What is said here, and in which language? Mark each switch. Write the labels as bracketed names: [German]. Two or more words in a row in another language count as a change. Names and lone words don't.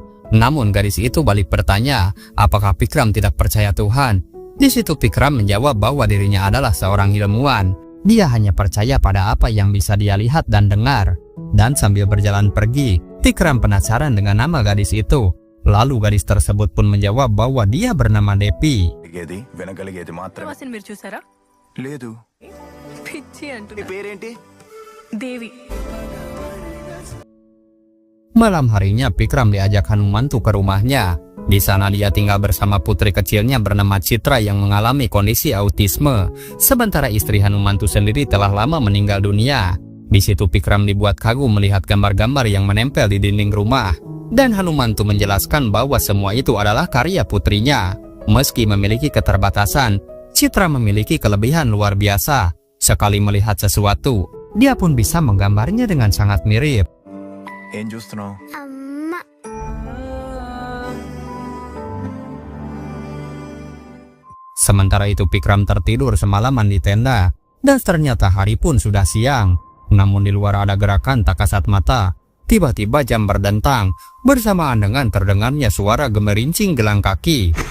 [Indonesian] Namun gadis itu balik bertanya, apakah Pikram tidak percaya Tuhan? Di situ Pikram menjawab bahwa dirinya adalah seorang ilmuwan. Dia hanya percaya pada apa yang bisa dia lihat dan dengar. Dan sambil berjalan pergi, Pikram penasaran dengan nama gadis itu. Lalu gadis tersebut pun menjawab bahwa dia bernama Depi. [Telugu] వాసన మీరు చూసారా లేదు పిచ్చి నీ అంటున్నా పేరేంటి దేవి [Indonesian] Malam harinya Pikram diajak Hanumantu ke rumahnya. Di sana dia tinggal bersama putri kecilnya bernama Citra yang mengalami kondisi autisme. Sementara istri Hanumantu sendiri telah lama meninggal dunia. Di situ Pikram dibuat kagum melihat gambar-gambar yang menempel di dinding rumah. Dan Hanumantu menjelaskan bahwa semua itu adalah karya putrinya. Meski memiliki keterbatasan, Citra memiliki kelebihan luar biasa. Sekali melihat sesuatu, dia pun bisa menggambarnya dengan sangat mirip. [Telugu] ఏం చూస్తున్నావు [Indonesian] Sementara itu Pikram tertidur semalaman di tenda. Dan ternyata hari pun sudah siang. Namun di luar ada gerakan tak kasat mata. Tiba-tiba jam berdentang. Bersamaan dengan terdengarnya suara gemerincing gelang kaki.